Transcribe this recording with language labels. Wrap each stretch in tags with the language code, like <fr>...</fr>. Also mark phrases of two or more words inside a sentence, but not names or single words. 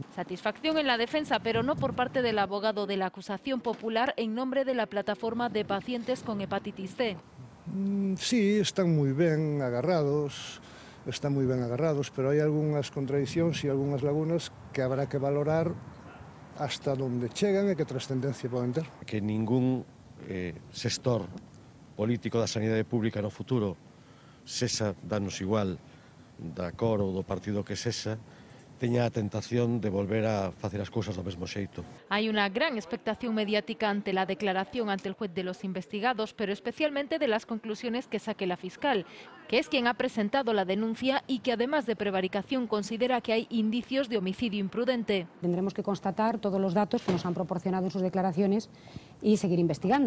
<es>Satisfacción en la defensa, pero no por parte del abogado de la acusación popular en nombre de la plataforma de pacientes con hepatitis C. Sí, están muy bien agarrados, pero hay algunas contradicciones y algunas lagunas que habrá que valorar hasta donde</es> <gl>chegan e que trascendencia poden ter. Que ningún sector político da sanidade pública no futuro, sexa danos igual da cor ou do partido que sexa, teña a tentación de volver a facer as cousas do mesmo xeito.</gl> <es>Hay una gran expectación mediática ante la declaración ante el juez de los investigados, pero especialmente de las conclusiones que saque la fiscal, que es quien ha presentado la denuncia y que además de prevaricación considera que hay indicios de homicidio imprudente. Tendremos que constatar todos los datos que nos han proporcionado en sus declaraciones y seguir investigando.</es>